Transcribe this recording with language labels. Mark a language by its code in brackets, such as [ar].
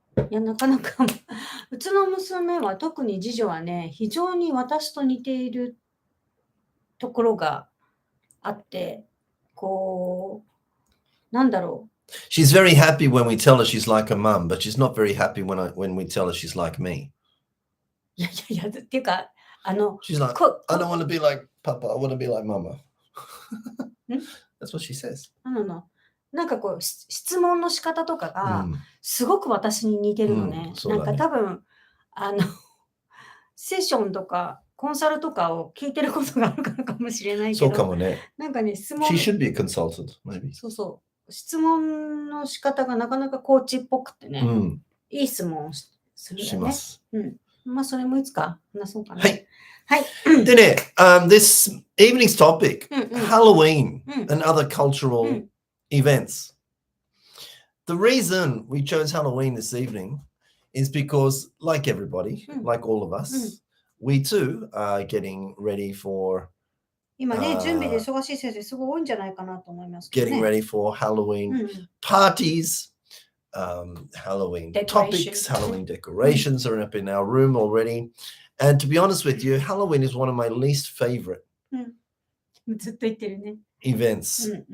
[ja] いや、なかなか、うちの娘は、特に次女はね、非常に私と似ているところがあって、なんだろう。 [en] She's very happy when we tell her she's like her mum, but she's not very happy when we tell her she's like me. [ja] いや、っていうか、 [en] She's like, I don't want to be like Papa, I want to be like Mama. That's what she says. [ja] なんか質問の仕方とかが、すごく私に似てるのね。なんか多分、セッションとか、コンサルとかを聞いてることがあるからかもしれないけど。そうかもね。なんかね、質問。 [en] She should be a consultant, maybe. [ja] そう。質問の仕方がなかなかコーチっぽくてね。いい質問をするよね。します。まあ、それもいつか話そうかな。はい。でね、 [en] this evening's topic, Halloween and other cultural events. The reason we chose Halloween this evening is because, like everybody, like all of us, we too are getting ready for [ja] 今ね、準備で忙しい先生すごい多いんじゃないかなと思いますけどね。 [en] getting ready for Halloween parties, Halloween topics, Halloween decorations are up in our room already. And to be honest with you, Halloween is one of my least favorite [ja] ずっと言ってるね。 [en] events.